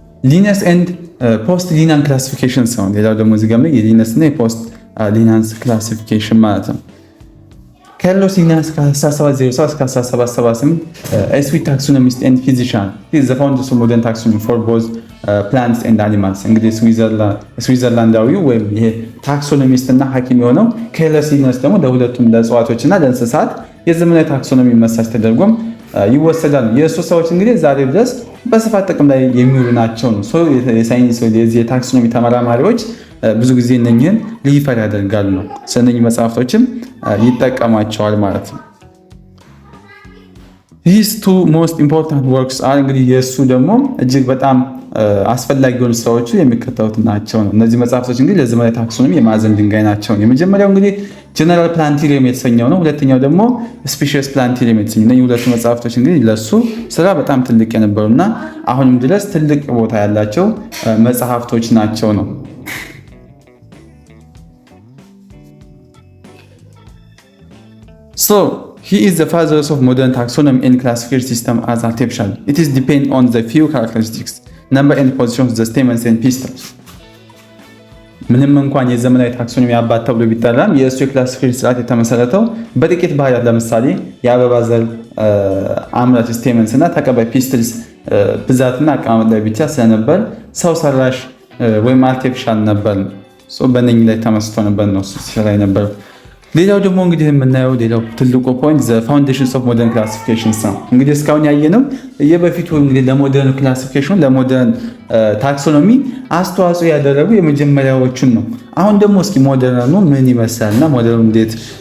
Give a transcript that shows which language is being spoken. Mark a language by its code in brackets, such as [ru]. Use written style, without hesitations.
[am] ሊነስ ኤንድ ፖስት ሊናን ክላሲፊኬሽን ሲሆን ሌላው ደግሞ እዚህ ጋር የሊነስ እና የፖስት ሊናንስ ክላሲፊኬሽን ማለት ነው። ካርሎስ ሊናስ ከ1707 እስከ 1778 [en] a Swiss taxonomist and physician. He is the founder of modern taxonomy for both plants and animals. [am] እንግዲህ ስዊዘርላንዳዊው ወይም ይሄ ታክሶኖሚስት እና ሐኪም የሆነው ካርሎስ ሊናስ ደግሞ ለሁለቱም ለእጽዋቶች እና ለእንስሳት የዘመናዊ ታክሶኖሚ መስራች ተደርጎም ይወሰዳል። የእሱ ሰዎች እንግዲህ ዛሬ ድረስ በስፋት ጥቅም ላይ የሚውሉ ናቸው ነው። የሳይንስ የታክሶኖሚ ተመራማሪዎች ብዙ ጊዜ እነኝህን ሪፈር ያደርጋሉ ነው። ስለነኚህ መጽሐፍቶችም ይጠቀማቸዋል ማለት ነው። [en] His two most important works are [am] እንግዲህ የእሱ ደግሞ እጅግ በጣም አስፈላጊ የሆኑ ስራዎቹ የሚከተሉት ናቸው ነው። እነዚህ መጽሐፍቶች እንግዲህ ለዘመናዊ ታክሶኖሚ የማዕዘን ድንጋይ ናቸው። የመጀመሪያው እንግዲህ ጀነራል ፕላንቴሪየም የተሰኘው ነው። ሁለተኛው ደግሞ ስፒሺስ ፕላንቴሪየም የተሰኘው። እነዚህ ሁለቱ መጽሐፍቶች እንግዲህ ለሱ ስራ በጣም ትልቅ የነበሩና አሁንም ድረስ ትልቅ ቦታ ያላቸው መጽሐፍቶች ናቸው ነው። [en] So he is the father of modern taxonomy and classification system as artificial. It is depend on the few characteristics, number and position of the stamens and pistils. [am] ምንም እንኳን የዘመናዊ ታክሶኖሚ አባት ተብሎ ቢጠራም የእሱ የክላሲፊኬሽን ስርዓት የተመሰረተው በጥቂት ባህሪያት ለምሳሌ የአበባ ዘር አምራች ስቴመንስ እና ተቀባይ ፒስትልስ ብዛትና አቀማመጥ ላይ ብቻ ስለነበር ሰው ሰራሽ ወይም አርቲፊሻል ነበር። በእነኝህ ላይ ተመስርቶ ነበር ነው ሲሰራ የነበረው። ሌላው ደግሞ እንግዲህ የምናየው ሌላው ትልቁ ፖይንት [en] ዘ ፋውንዴሽንስ ኦፍ ሞደርን ክላሲፊኬሽንስ [am] ነው። እንግዲህ እስካሁን ያየነው የበፊቱ እንግዲህ ለሞደርን ክላሲፊኬሽን ለሞደርን ታክሶኖሚ አስተዋጽኦ ያደረጉ የመጀመሪያዎቹን ነው። አሁን ደግሞ እስኪ ሞደርኑ ምን ይመስላልና ሞደርኑ እንዴት